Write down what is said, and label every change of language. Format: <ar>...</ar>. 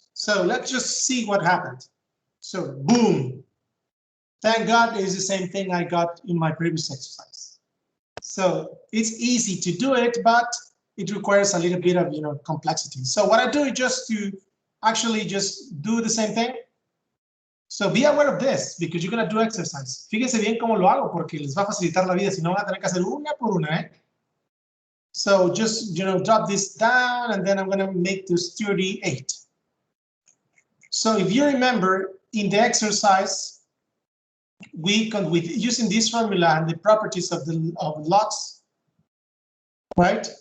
<en>So let's just see what happened. So boom. Thank God it's the same thing I got in my previous exercise. So it's easy to do it, but it requires a little bit of complexity. So what I do is just to actually just do the same thing. So be aware of this because you're going to do exercise.</en> <es>Fíjense bien cómo lo hago porque les va a facilitar la vida. Si no van a tener que hacer una por una, ¿eh?</es> <en>So just drop this down and then I'm going to make this 38. So if you remember in the exercise, with using this formula and the properties of logs, right?</en>